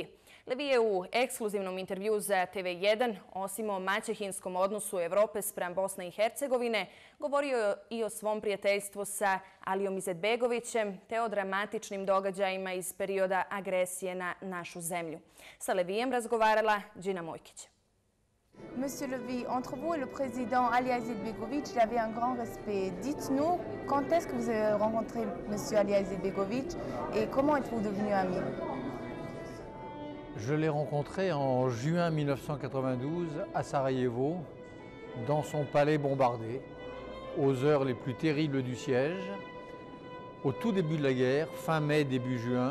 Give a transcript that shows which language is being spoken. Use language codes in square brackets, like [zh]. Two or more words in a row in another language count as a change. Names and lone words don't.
[bs] Lévy je u ekskluzivnom intervju za TV1, osim o maćehinskom odnosu Evrope spram Bosne i Hercegovine, govorio i o svom prijateljstvu sa Alijom Izetbegovićem, te o dramatičnim događajima iz perioda agresije na našu zemlju. Sa Lévyjem razgovarala Džina Mojkić. [fr] Monsieur Lévy, entre vous et le président Ali Izetbegović, il avait un grand respect. Dites-nous, quand est-ce que vous avez rencontré monsieur Ali Izetbegović et comment êtes-vous devenus amis? Je l'ai rencontré en juin 1992 à Sarajevo, dans son palais bombardé, aux heures les plus terribles du siège, au tout début de la guerre, fin mai, début juin.